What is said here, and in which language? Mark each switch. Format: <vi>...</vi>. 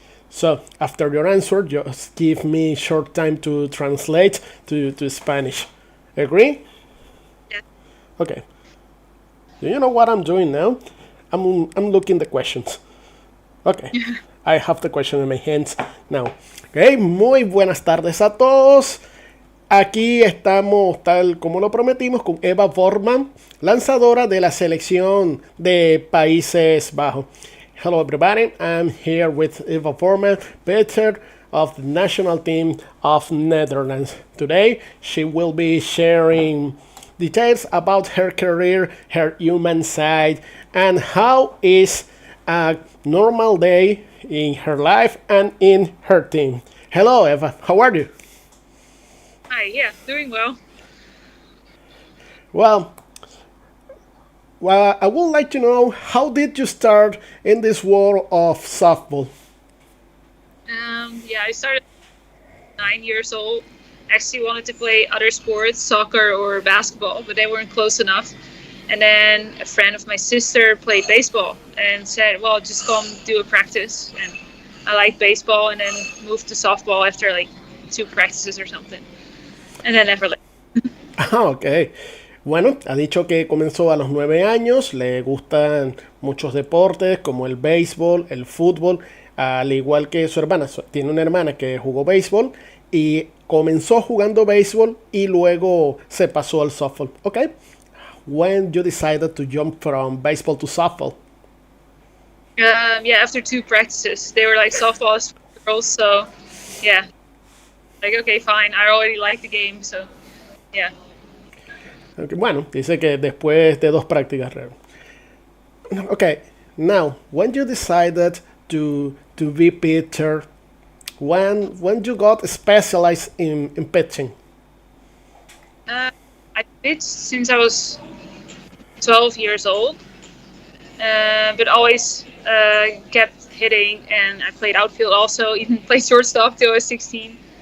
<en>So after your answer, just give me short time to translate to Spanish. Agree? Yeah. Okay. Do you know what I'm doing now? I'm looking the questions. Okay. I have the question in my hands now.</en> <es>Okay, muy buenas tardes a todos. Aquí estamos, tal como lo prometimos, con Eva Voortman, lanzadora de la selección de Países Bajos.</es> <en>Hello, everybody. I'm here with Eva Voortman, pitcher of the national team of Netherlands. Today, she will be sharing details about her career, her human side, and how is a normal day in her life and in her team. Hello, Eva. How are you? Hi, yeah, doing well. Well, I would like to know how did you start in this world of softball? Yeah, I started 9 years old. Actually wanted to play other sports, soccer or basketball, but they weren't close enough. And then a friend of my sister played baseball and said, well, just come do a practice. And I liked baseball and then moved to softball after like 2 practices or something. And then never left. Ah, ok.</en> <es>Bueno, ha dicho que comenzó a los 9 años, le gustan muchos deportes como el béisbol, el fútbol, al igual que su hermana. Tiene una hermana que jugó béisbol y comenzó jugando béisbol y luego se pasó al softball. Ok.</es> <en>When you decided to jump from baseball to softball? Yeah, after 2 practices, they were like softball is for girls, so yeah, like okay, fine. I already like the game, so yeah.</en> <es>Okay, bueno, dice que después de 2 prácticas.</es> <en>Okay, now when you decided to be pitcher, when you got specialized in pitching? I pitched since I was 12 years old, but always kept hitting, and I played outfield also, even played shortstop till I was 16.</en>